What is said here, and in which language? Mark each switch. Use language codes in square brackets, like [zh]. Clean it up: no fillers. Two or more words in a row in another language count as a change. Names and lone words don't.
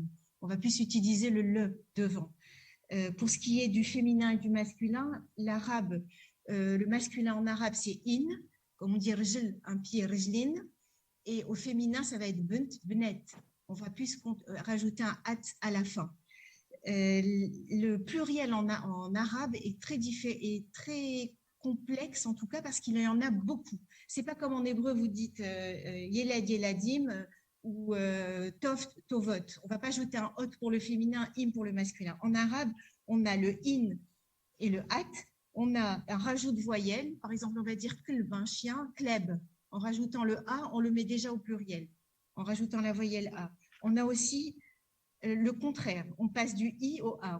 [fr] On va plus utiliser le devant. Pour ce qui est du féminin et du masculin, le masculin en arabe, c'est in, comme on dit rjl, un pied rjlin, et au féminin, ça va être bunt, bnet. On va plus rajouter un at à la fin. Le pluriel en arabe est très complexe, en tout cas parce qu'il y en a beaucoup. C'est pas comme en hébreu, vous dites [he] ילד, ילדים [fr] ou [he] טוב, טובות. [fr] On va pas ajouter un hot pour le féminin, im pour le masculin. En arabe, on a le in et le at. On a un rajout de voyelle. Par exemple, on va dire klb, un chien, kleb. En rajoutant le a, on le met déjà au pluriel. En rajoutant la voyelle a. On a aussi le contraire, on passe du i au a.